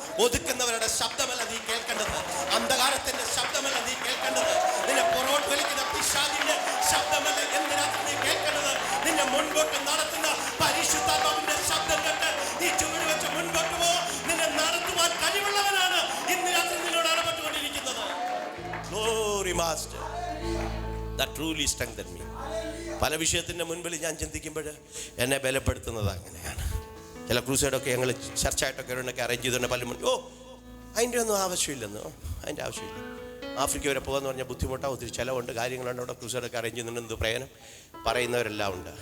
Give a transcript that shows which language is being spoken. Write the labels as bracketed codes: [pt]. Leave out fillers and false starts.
[ml] ഒതുക്കുന്നവരുടെ ശബ്ദമല്ല നീ കേൾക്കേണ്ടത്, അന്ധകാരത്തിന്റെ ശബ്ദമല്ല നീ കേൾക്കേണ്ടത്, നിന്നെ പുറകോട്ട് വലിക്കുന്ന പിശാചിന്റെ ശബ്ദമല്ല ഇന്ന് രാത്രി നീ കേൾക്കേണ്ടത്. നിന്നെ മുൻപോട്ട് നടത്തുന്ന പരിശുദ്ധാത്മാവിന്റെ ശബ്ദം കേട്ട് നീ ചുവട് വെച്ച് മുൻപോട്ട് പോ. നിന്നെ നടത്തുവാൻ കഴിവുള്ളവനാണ് ഇന്ന് രാത്രി നിന്നോട് ഇടപെട്ടുകൊണ്ടിരിക്കുന്നത്. [en] Glory Master, that truly strengthened me. [ml] പല വിഷയത്തിൻ്റെ മുൻപിൽ ഞാൻ ചിന്തിക്കുമ്പോൾ എന്നെ ബലപ്പെടുത്തുന്നത് അങ്ങനെയാണ്. ചില ക്രൂസൈഡൊക്കെ ഞങ്ങൾ ചർച്ചയായിട്ടൊക്കെ ഒരെണ്ണൊക്കെ അറേഞ്ച് ചെയ്തുകൊണ്ട് പലരും അതിൻ്റെ ഒന്നും ആവശ്യമില്ലെന്നോ, അതിൻ്റെ ആവശ്യമില്ല. ആഫ്രിക്ക വരെ പോകാമെന്ന് പറഞ്ഞാൽ ബുദ്ധിമുട്ടാണ്, ഒത്തിരി ചിലവുണ്ട്, കാര്യങ്ങളുണ്ട്. അവിടെ ക്രൂസൈഡൊക്കെ അറേഞ്ച് ചെയ്യുന്നുണ്ട്, എന്ത് പ്രയോജനം പറയുന്നവരെല്ലാം ഉണ്ട്.